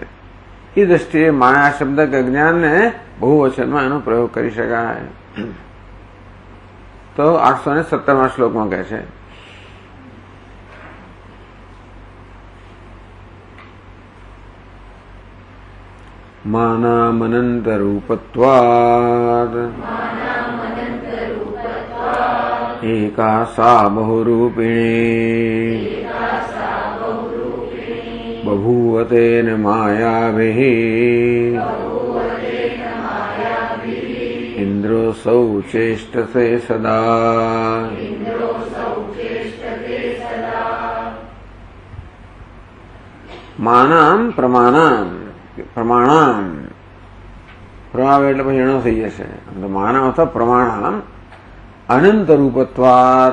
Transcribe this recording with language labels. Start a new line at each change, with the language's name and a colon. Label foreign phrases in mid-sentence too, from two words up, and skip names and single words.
Gujarati: એ દ્રષ્ટિએ માયા શબ્દ કે જ્ઞાનને બહુવચનમાં એનો પ્રયોગ કરી શકાય. તો 817 શ્લોકમાં કહે છે, માનામનંત રૂપત્વાદ
Sanskrit: एका सा बहुरूपिणी बभूवतेन मायाभिः इंद्रोऽसौ चेष्टते सदा. માનામ પ્રમાણામ, પ્રમાણામ પ્રમાણ
Gujarati: એટલે પછી એનો થઈ જશે.
Sanskrit: માનામ અથવા પ્રમાણામ અનંત રૂપત્વાત.